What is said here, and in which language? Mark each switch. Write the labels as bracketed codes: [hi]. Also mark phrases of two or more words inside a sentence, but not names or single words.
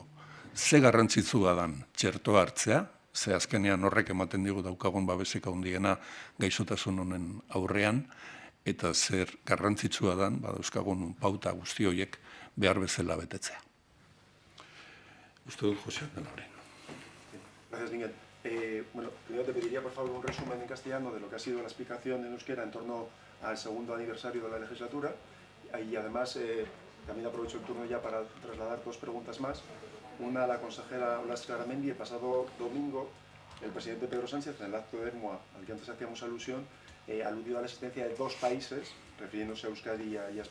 [eu] Ze garrantzitsua dan txertoa hartzea, ze azkenean horrek ematen digu daukagun babesik handiena gaixotasun honen aurrean, eta zer garrantzitsua dan, dauzkagun pauta guzti horiek behar bezala betetzea. Uste dut, José Loren. [es] Gracias, Miguel. Bueno, primero te pediría, por favor, un resumen en castellano de lo que ha sido la explicación en euskera en torno al segundo aniversario de la legislatura. Y además, también aprovecho el turno ya para trasladar dos preguntas más. Una a la consejera Blas Garamendi. El pasado domingo, el presidente Pedro Sánchez, en el acto de ERMUA al que antes hacíamos alusión, aludió a la existencia de dos países, refiriéndose a Euskadi y a España.